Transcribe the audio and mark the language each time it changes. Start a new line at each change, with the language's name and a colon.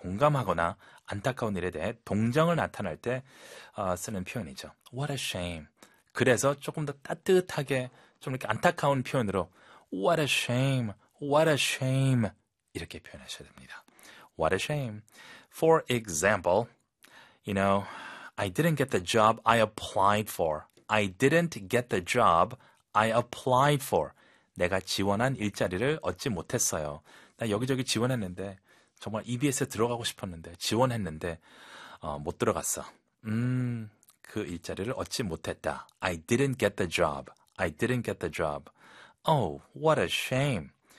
Korean: 공감하거나 안타까운 일에 대해 동정을 나타낼 때 쓰는 표현이죠.
English: What a shame.
Korean: 그래서 조금 더 따뜻하게 좀 이렇게 안타까운 표현으로 What a shame.
English: What a shame.
Korean: 이렇게 표현하셔야 됩니다.
English: What a shame. For example, you know, I didn't get the job I applied for. I didn't get the job I applied for.
Korean: 내가 지원한 일자리를 얻지 못했어요. 나 여기저기 지원했는데 정말 EBS에 들어가고 싶었는데 지원했는데 못 들어갔어. 그 일자리를 얻지 못했다.
English: I didn't get the job. I didn't get the job. Oh, what a shame.